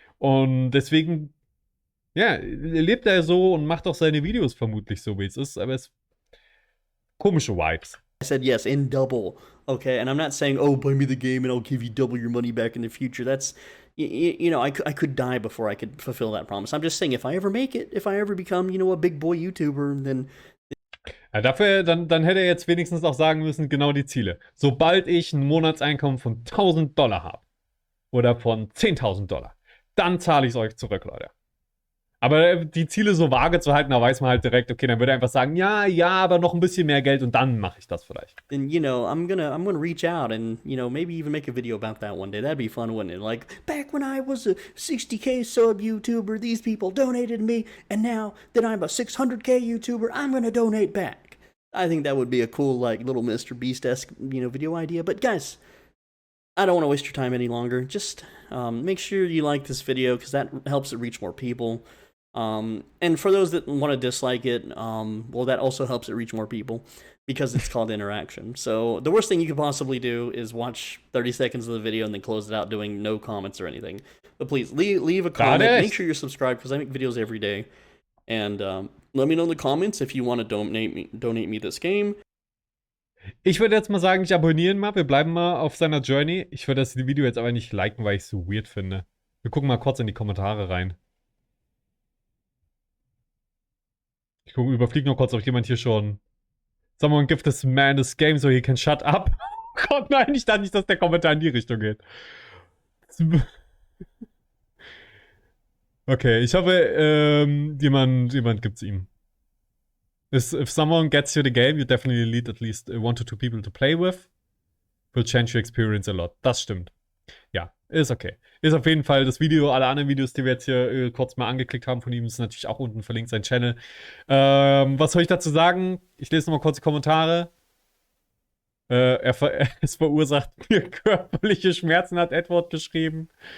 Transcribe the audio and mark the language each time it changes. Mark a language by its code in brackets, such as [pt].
[de] Und deswegen, ja, lebt er so und macht auch seine Videos vermutlich so, wie es ist, aber es komische Vibes. [en] I said yes in double, okay? And I'm not saying, oh, buy me the game and I'll give you double your money back in the future. That's, you know, I could die before I could fulfill that promise. I'm just saying, if I ever make it, if I ever become, you know, a big boy YouTuber, then... [de] Ja, dafür, dann hätte er jetzt wenigstens auch sagen müssen, genau die Ziele. Sobald ich ein Monatseinkommen von $1.000 habe oder von $10.000, dann zahle ich es euch zurück, Leute. Aber die Ziele so vage zu halten, da weiß man halt direkt, okay, dann würde er einfach sagen, ja, aber noch ein bisschen mehr Geld und dann mache ich das vielleicht. [en] Then, you know, I'm gonna reach out and, you know, maybe even make a video about that one day. That'd be fun, wouldn't it? Like, back when I was a 60K sub YouTuber, these people donated me, and now that I'm a 600K YouTuber, I'm gonna donate back. I think that would be a cool, like, little Mr. Beast-esque, you know, video idea. But guys, I don't want to waste your time any longer. Just make sure you like this video because that helps it reach more people. And for those that want to dislike it, well, that also helps it reach more people because it's called interaction. So the worst thing you could possibly do is watch 30 seconds of the video and then close it out doing no comments or anything. But please leave a comment. Make sure you're subscribed because I make videos every day. And let me know in the comments if you want to donate me this game. [de] Ich würde jetzt mal sagen, ich abonniere ihn mal. Wir bleiben mal auf seiner Journey. Ich würde das Video jetzt aber nicht liken, weil ich es so weird finde. Wir gucken mal kurz in die Kommentare rein. Ich überfliege noch kurz, ob jemand hier schon... [en] Someone give this man this game so he can shut up. [de] Oh Gott, nein, ich dachte nicht, dass der Kommentar in die Richtung geht. Okay, ich hoffe, jemand gibt's ihm. [en] If someone gets you the game, you definitely need at least 1 to 2 people to play with. Will change your experience a lot. [de] Das stimmt. Ja, ist okay. Ist auf jeden Fall das Video, alle anderen Videos, die wir jetzt hier kurz mal angeklickt haben von ihm, ist natürlich auch unten verlinkt, sein Channel. Was soll ich dazu sagen? Ich lese nochmal kurz die Kommentare. Es verursacht mir körperliche Schmerzen, hat Edward geschrieben.